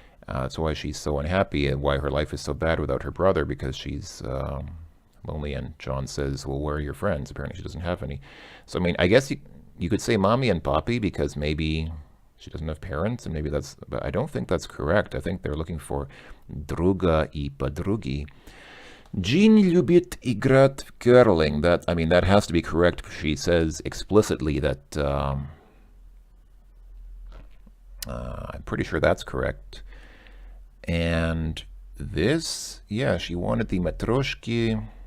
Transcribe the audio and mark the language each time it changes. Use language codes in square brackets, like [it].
[en] That's why she's so unhappy and why her life is so bad without her brother, because she's lonely. And John says, well, where are your friends? Apparently she doesn't have any. So, I mean, I guess you could say mommy and papi because maybe she doesn't have parents, and maybe that's, but I don't think that's correct. I think they're looking for [ru] друга и подруги. Jean любит играть в curling. [en] That, I mean, that has to be correct. She says explicitly that, I'm pretty sure that's correct. And this, yeah, she wanted the matroshki.